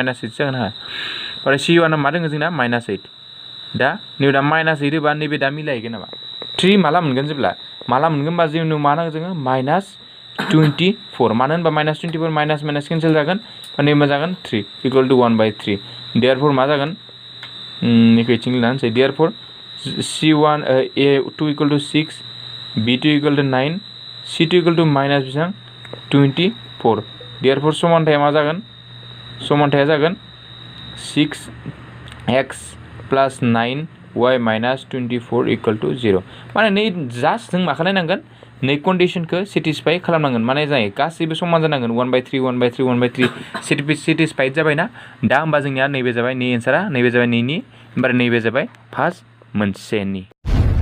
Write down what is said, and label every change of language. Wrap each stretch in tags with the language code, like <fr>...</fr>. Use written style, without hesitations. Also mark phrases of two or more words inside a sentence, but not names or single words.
<brx>माइनास 8 जागोन हा ओमफ्राय C1 आ मा दोङो जोंना माइनास 8 दा नैबे दा माइनास 8 होबा नैबे दा मिलायहैगोन नामा 3 माला मोनगोन जेब्ला माला मोनगोन होनबा जोंनो मा नांगौ जोङो माइनास 24 मानो होनबा माइनास 24 माइनास केन्सेल जागोन नैबे जागोन 3</brx> <en>equal to</en> <brx>1 बाय 3 देयारफोर मा जागोन निखौ इथिं लानोसै देयारफोर C1 A2</brx> <en>equal to</en> <brx>6 B2</brx> <en>equal to</en> <brx>9 C2</brx> <en>equal to</en> <brx>माइनास बेसेबां 24 देयारफोर समानथाया जागोन 6x प्लास 9y माइनास 24</brx> <en>equal to</en> <brx>0 माने नै जास्ट जों मा खालामनांगोन नै कन्डिसनखौ सेटिसफाइ खालामनांगोन माने जायो गासैबो समान जानांगोन 1 बाय 3 1 बाय 3 1 बाय 3 सेटिसफाइड जाबायना दा होमबा जोंनिया नैबे जाबाय नै एन्सारा नैबे जाबाय नैनि ओमफ्राय नैबे जाबाय फार्स्ट मोनसेनि</brx>